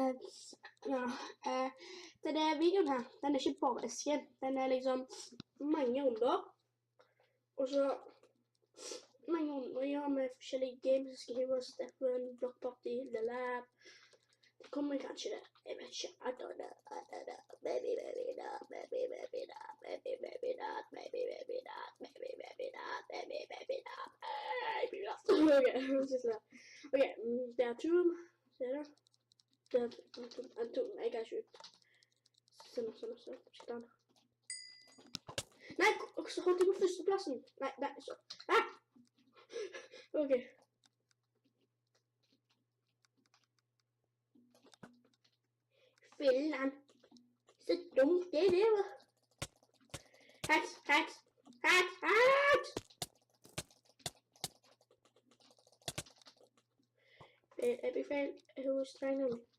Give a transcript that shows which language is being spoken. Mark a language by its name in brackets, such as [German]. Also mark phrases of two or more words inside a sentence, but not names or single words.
[Norwegian] Denne videoen her, den er ikke bare esken. Den er liksom mange runder. Og så mange runder ja, med forskjellige games. Skal hive oss Steffen, Block Party, The Lab. Det kommer kanskje det. Jeg vet ikke. [English] I don't know. Maybe not. Maybe not. [Norwegian] Ok, det er Tomb. Ser du? Det er Tomb. Jeg er ikke ut. Sånn. Skjønner han. Nei, så holdt jeg på førsteplassen. Nei, så. Ok. Fillen. Så dumt det var. Hacks. [English] Epic fail. Who was trying to...